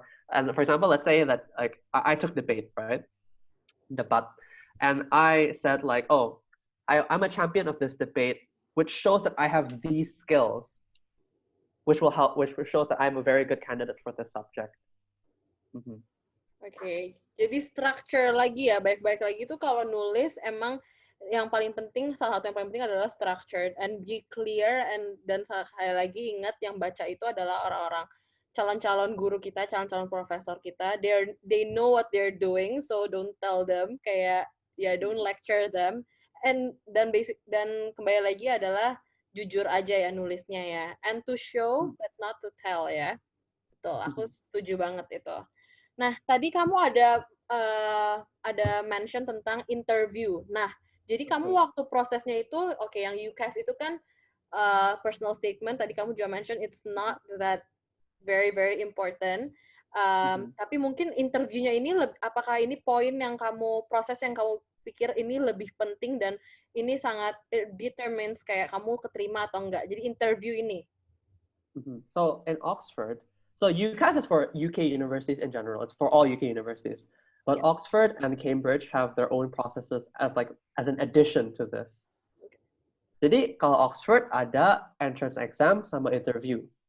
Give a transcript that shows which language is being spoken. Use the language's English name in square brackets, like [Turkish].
[English] And for example, let's say that like I took debate, right? Debate, and I said like, oh, I'm a champion of this debate, which shows that I have these skills, which shows that I'm a very good candidate for this subject. Mm-hmm. [Indonesian] Okay, jadi structure lagi ya, baik-baik lagi tuh kalau nulis emang yang paling penting, salah satu yang paling penting adalah structure [English] and be clear, [Indonesian] dan sekali lagi ingat yang baca itu adalah orang-orang calon-calon guru kita, calon-calon profesor kita. [English] They know what they're doing, so don't tell them, kayak don't lecture them. [Indonesian] Dan kembali lagi adalah jujur aja ya nulisnya ya, [English] and to show but not to tell [Indonesian] ya. Betul, aku setuju banget itu. Nah, tadi kamu ada mention tentang interview. Nah, jadi kamu waktu prosesnya itu, oke, yang UCAS itu kan personal statement. Tadi kamu juga [English] mention it's not that very very important. [Indonesian] Tapi mungkin interviewnya ini, apakah ini poin yang proses yang kamu pikir ini lebih penting dan ini sangat determines kayak kamu keterima atau enggak. Jadi interview ini. [English] So in Oxford, so UCAS is for UK universities in general. It's for all UK universities. But Yeah. Oxford and Cambridge have their own processes as an addition to this. [Indonesian] Jadi kalau Oxford ada entrance exam sama interview.